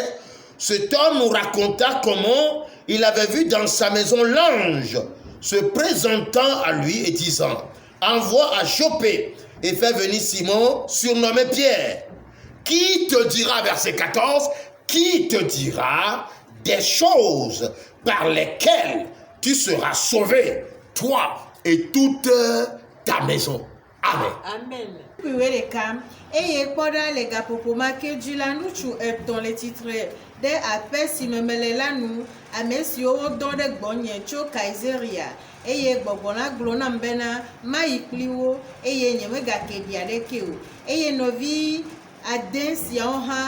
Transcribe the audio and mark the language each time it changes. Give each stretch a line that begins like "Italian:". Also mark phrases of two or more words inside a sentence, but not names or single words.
French: Cet homme nous raconta comment il avait vu dans sa maison l'ange se présentant à lui et disant: envoie à Joppé et fais venir Simon, surnommé Pierre, qui te dira, verset 14, qui te dira des choses par lesquelles tu seras sauvé, toi et toute ta maison. Amen. Amen.
Ewe: Eye kpɔɖa le gaƒoƒoma ke dzi la, ŋutsu etɔ̃ le tsitre ɖe aƒe si me mele la nu, ame siwo wodɔ ɖe gbɔnye tso Kaiseria, eye gbɔgbɔ la gblɔ nam bena mayi kpli wo, eye nyemegake ɖi aɖeke o, eye nɔvi ade siawo hã